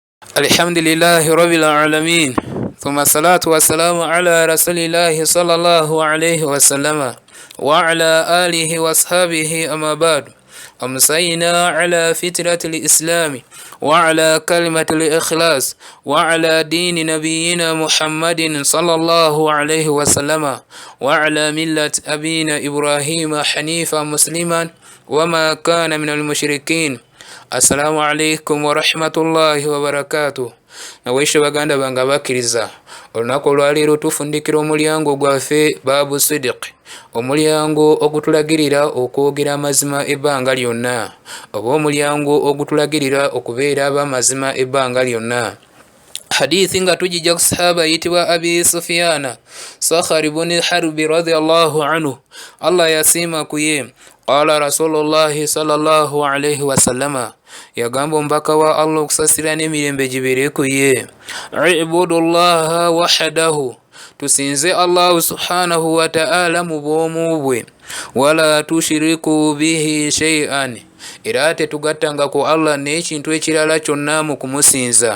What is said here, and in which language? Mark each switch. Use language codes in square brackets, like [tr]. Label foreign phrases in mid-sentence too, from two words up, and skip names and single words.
[ar] الحمد لله رب العالمين ثم الصلاة والسلام على رسول الله صلى الله عليه وسلم وعلى آله وأصحابه أما بعد أمسينا على فترة الإسلام وعلى كلمة الإخلاص وعلى دين نبينا محمد صلى الله عليه وسلم وعلى ملة أبينا إبراهيم حنيفا مسلما وما كان من المشركين. السلام عليكم ورحمة الله وبركاته. [lg] Nawaishe baganda banga bakiriza olunaku olwaleero tufundikira omulyango gwaffe [ar] باب صدق, [lg] omulyango ogutulagirira okwogera amazima ebbanga lyonna, oba omulyango ogutulagirira okubeera ab'amazima ebbanga lyonna. Hadithi nga tujija ku sahaba yitibwa Abi Sufyana Sakhar ibn Harbi [ar] رضي الله عنه, [lg] Allah yasiima kuye. [ar] قال رسول الله صلى الله عليه وسلم, [lg] yagamba omubaka wa Allah okusasira n'emirembe gibeere ku ye, [ar] اعبدوا الله وحده, [lg] tusinze Allah [ar] سبحانه وتعالى [lg] mu bwomu bwe, [ar] ولا تشركوا به شيئا, [lg] era tetugattanga ku Allah n'ekintu ekirala kyonna mu kumusinza.